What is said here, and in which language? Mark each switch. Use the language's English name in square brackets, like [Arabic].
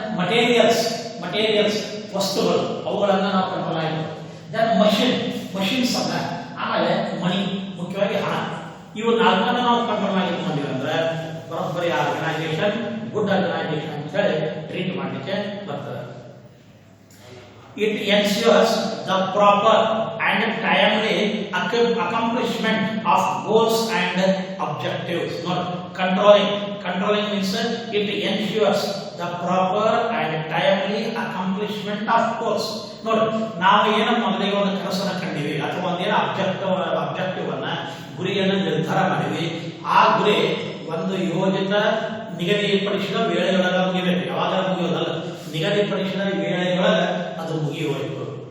[Kannada] Materials ವಸ್ತುಗಳು ಅವುಗಳನ್ನು ನಾವು ಕಂಟ್ರೋಲ್ ಆಗಿರ್ಬೋದು. ದೆನ್ ಮಷಿನ್ಸ್ ಅಲ್ಲ, ಆಮೇಲೆ ಮನಿ ಮುಖ್ಯವಾಗಿ ಹಣ, ಇವು ನಾಲ್ಕನ್ನು ನಾವು ಕಂಟ್ರೋಲ್ ಆಗಿರ್ತೀವಿ ಅಂದ್ರೆ ಬರೋಬ್ಬರಿ ಆರ್ಗನೈಸೇಷನ್ ಗುಡ್ ಆರ್ಗನೈಸೇಷನ್ ಅಂತ ಹೇಳಿ ಟ್ರೀಟ್ ಮಾಡಲಿಕ್ಕೆ ಬರ್ತದೆ. [English] It ensures the proper and timely accomplishment of goals and objectives. Not controlling means it ensures the proper and timely accomplishment of goals. [Kannada] ನೋಡಿ, ನಾವು ಏನೋ ಮೊದಲಿಗೆ ಒಂದು ಕೆಲಸನ ಕಂಡಿವಿ ಅಥವಾ ಒಂದೇನೋ ಅಬ್ಜೆಕ್ಟಿವ್ ಅನ್ನ ಗುರಿಯನ್ನು ನಿರ್ಧಾರ ಮಾಡಿವಿ. ಆ ಗುರಿ ಒಂದು ಯೋಜಿತ ನಿಗದಿಪಡಿಸಿದ ವೇಳೆಯೊಳಗ ಮುಗಿಬೇಕು. ಯಾವಾಗ ಮುಗಿಯೋದಲ್ಲ, ನಿಗದಿಪಡಿಸಿದ ವೇಳೆಯೊಳಗ ಅದು ಮುಗಿಯಬೇಕು.